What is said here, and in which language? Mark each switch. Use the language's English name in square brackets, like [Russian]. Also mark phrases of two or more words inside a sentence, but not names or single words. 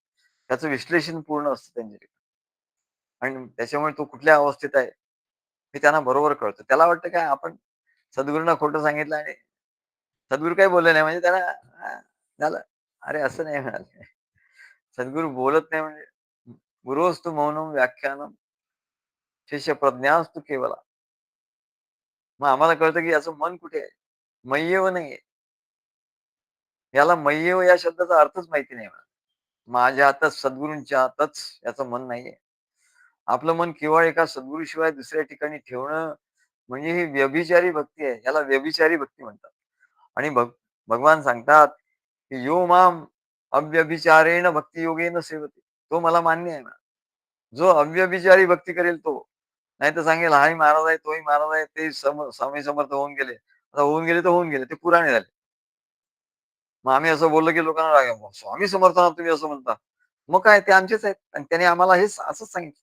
[Marathi] त्याचं विश्लेषण पूर्ण असतं त्यांच्या ठिकाणी आणि त्याच्यामुळे तो कुठल्या अवस्थेत आहे, हे त्यांना बरोबर कळतं. त्याला वाटतं काय आपण सद्गुरूंना खोटं सांगितलं आणि सद्गुरू काही बोलले नाही म्हणजे त्याला झालं. अरे असं नाही म्हणाले. सद्गुरू बोलत नाही म्हणजे [Sanskrit] गुरोस्तु मौनम व्याख्यानम शिष्य प्रज्ञास्तु केवला. [Marathi] मग आम्हाला कळतं की याचं मन कुठे आहे? मय्येव नाहीये. याला मय्येव या शब्दाचा अर्थच माहिती नाही मला. माझ्या हातात सद्गुरूंच्या हातच याचं मन नाहीये. आपलं मन केवळ एका सद्गुरूशिवाय दुसऱ्या ठिकाणी ठेवणं म्हणजे ही व्यभिचारी भक्ती आहे. याला व्यभिचारी भक्ती म्हणतात. आणि भगवान सांगतात, की [Sanskrit] "यो माम अव्यभिचारेण भक्तियोगेन सेवते." [Marathi] तो मला मान्य आहे ना. जो अव्यभिचारी भक्ती करेल तो. नाहीतर सांगेल हाही महाराज आहे, तोही महाराज आहे, ते स्वामी समर्थ होऊन गेले. आता होऊन गेले तर होऊन गेले. ते पुराणे झाले. मग आम्ही असं बोललो, की लोकांना राग येतो. स्वामी समर्थांना तुम्ही असं म्हणता. मग काय ते आमचेच आहेत आणि त्यांनी आम्हाला हेच असंच सांगितलं.